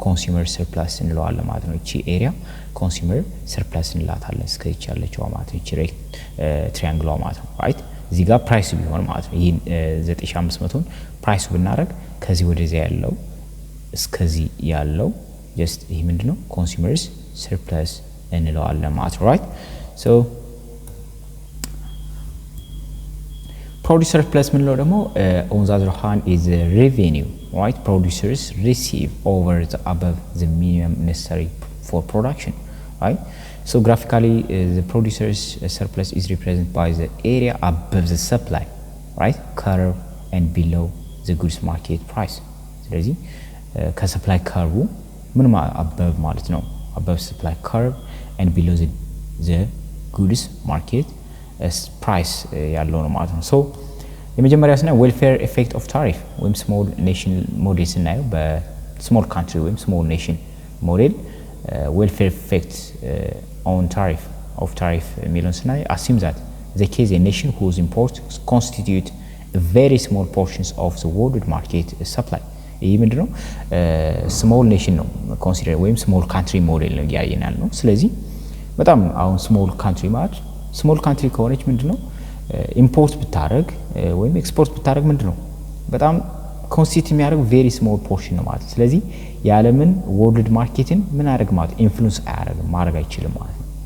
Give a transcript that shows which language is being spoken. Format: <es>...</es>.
<am>ኮንሱመር ሰርፕለስ እንለዋለን ማለት ነው። እቺ ኤሪያ ኮንሱመር ሰርፕለስ እንላታለን። እስከዚህ ያለችው ማለት ነው። እቺ ትሪያንግሏ ማለት ነው። right እዚህ ጋር ፕራይስ ቢሆን ማለት ነው። ይሄ 9500ን ፕራይስ ብናረግ ከዚህ ወደዚያ ያለው እስከዚህ ያለው just ይሄ ምንድነው? ኮንሱመርስ ሰርፕለስ እንለዋለን ማለት ነው። right</am> <en>so producer surplus</en> <am>ምንለው ደግሞ</am> <en>on the other hand is the revenue, right? Producers receive over the above the minimum necessary for production, right? So graphically the producers surplus is represented by the area above the supply, right? Curve and below the goods market price.</en> <am>ስለዚህ ከሰፕላይ ከርቡ ምን above ማለት ነው?</am> <en>above supply curve and below the goods market price</en> <am>ያለው ነው ማለት ነው።</am> <en>so የመጀመሪያው ስናይ welfare effect of tariff ወይም small nation model</en> <am>ስናየው በስሞል ካንትሪ ወይም</am> <en>small nation model welfare effect on tariff የሚለውን ስናይ assume that the case a nation whose imports constitute very small portions of the world market supply</en> <am>ይህ ምንድነው? small nation ነው consider ወይም small country model ነው ያየናል ነው። ስለዚህ በጣም አሁን ስሞል ካንትሪ ማለት ስሞል ካንትሪ ከሆነች ምንድነው ኢምፖርት ብታረግ ወይም ኤክስፖርት ብታረግ ምንድነው በጣም ኮንሲስት የሚያደርግ ቬሪ ስሞል ፖርሽን ነው ማለት። ስለዚህ የዓለምን ወርልድ ማርኬትን ምን ያደርግ ማለት ኢንፍሉዌንስ አያደርግም ማድረግ አይችልም ማለት ነው።</am>